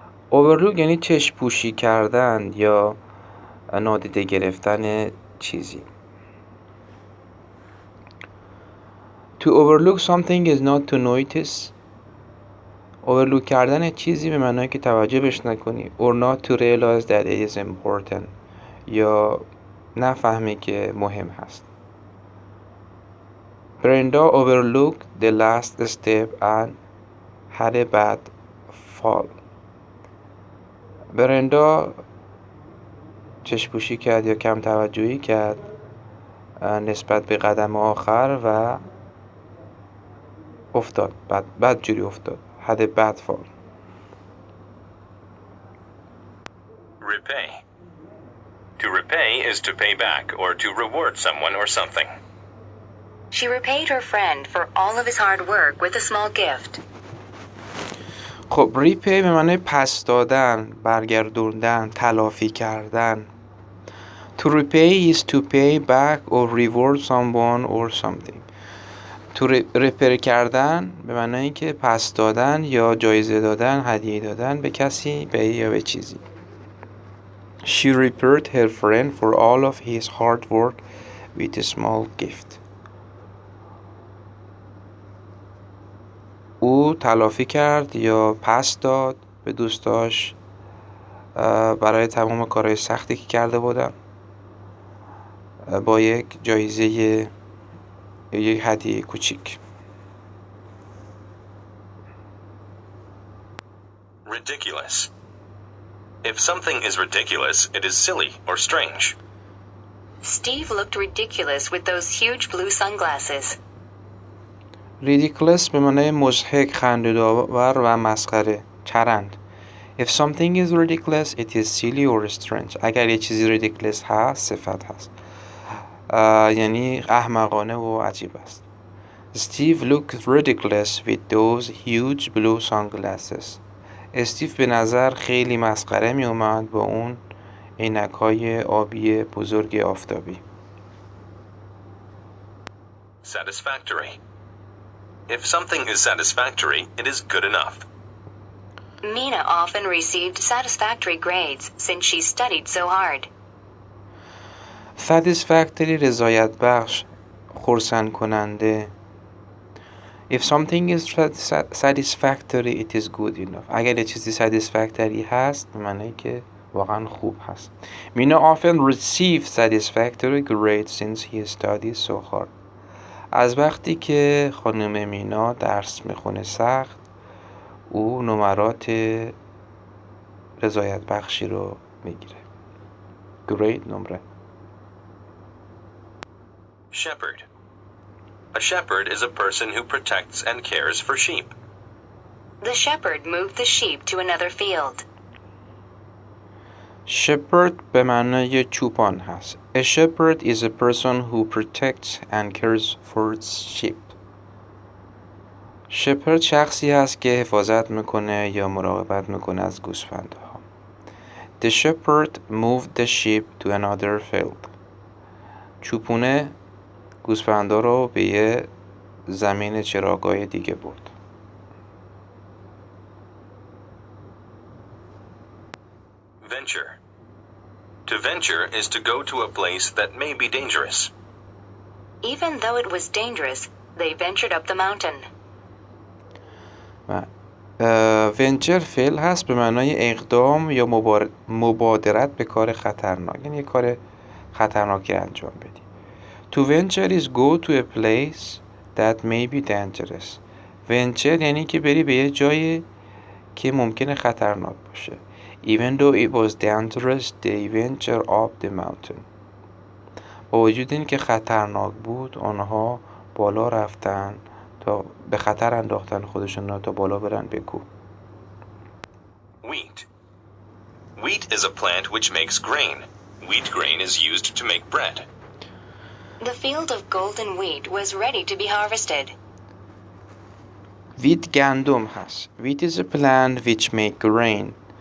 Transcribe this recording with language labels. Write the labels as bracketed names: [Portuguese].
[Persian] overlook یعنی چشم پوشی کردن یا نادیده گرفتن چیزی. [English] To overlook something is not to notice. [Persian] overlook کردن چیزی به معنی که توجه بهش نکنی. [English] or not to realize that it is important. [Persian] یا نفهمی که مهم هست. [English] Brenda overlooked the last step and had a bad fall. [Persian] برندا چشم‌پوشی کرد یا کم توجهی کرد نسبت به قدم آخر و افتاد بدجوری افتاد. [English] had a bad fall. Repay. To repay is to pay back or to reward someone or something. She repaid her friend for all of his hard work with a small gift. [Persian] خب ریپی به معنی پس دادن، برگردوندن، تلافی کردن. [English] To repay is to pay back or reward someone or something. [Persian] تو ریپر کردن به معنی که پس دادن یا جایزه دادن، هدیه دادن به کسی یا به چیزی. [English] She repaid her friend for all of his hard work with a small gift. [Persian] او تلافی کرد یا پس داد به دوستاش برای تمام کارهای سختی که کرده بودن با یک جایزه یا یک هدیه کوچیک. [English] Ridiculous. If something is ridiculous, it is silly or strange. Steve looked ridiculous with those huge blue sunglasses. [Persian] ridiculous به معنی مضحک، خنده‌دار و مسخره، چرند. [English] If something is ridiculous, it is silly or strange. [Persian] اگر یه چیزی ridiculous هست، صفت هست. یعنی احمقانه و عجیب است. [English] Steve looked ridiculous with those huge blue sunglasses. [Persian] استیو به نظر خیلی مسخره می اومد با اون عینک‌های آبی بزرگ آفتابی. [English] Satisfactory. If something is satisfactory, it is good enough. Mina often received satisfactory grades since she studied so hard. [Persian] satisfactory رضایت بخش، خرسند کننده. [English] If something is satisfactory, it is good enough. [Persian] اگر یه چیزی satisfactory هست به معنی که واقعا خوب هست. [English] Mina often received satisfactory grades since he studied so hard. [Persian] از وقتی که خانم مینا درس میخونه سخت، او نمرات رضایت بخشی رو میگیره. grade نمره. [English] Shepherd. A shepherd is a person who protects and cares for sheep. The shepherd moved the sheep to another field. [Persian] shepherd به معنای چوپان هست. [English] A shepherd is a person who protects and cares for sheep. [Persian] shepherd شخصی هست که حفاظت میکنه یا مراقبت میکنه از گوسفندها. [English] The shepherd moved the sheep to another field. [Persian] چوپونه گوسفندا رو به یه زمین چراگاه دیگه برد. [English] Venture. To venture is to go to a place that may be dangerous. Even though it was dangerous, they ventured up the mountain. [Persian] ونچر فعل هست به معنای اقدام یا مبادرت به کار خطرناک، یعنی کار خطرناکی انجام بدی. [English] To venture is go to a place that may be dangerous. [Persian] venture یعنی که بری به یه جایی که ممکنه خطرناک باشه. [English] Even though it was dangerous, they ventured up the mountain. [Persian] با وجود این که خطرناک بود آنها بالا رفتن تا به خطر انداختن خودشون تا بالا برن به کوه. [English] Wheat. Wheat is a plant which makes grain. Wheat grain is used to make bread. The field of golden wheat was ready to be harvested. [Persian] ویت گندم هست. [English] Wheat is a plant which make grain.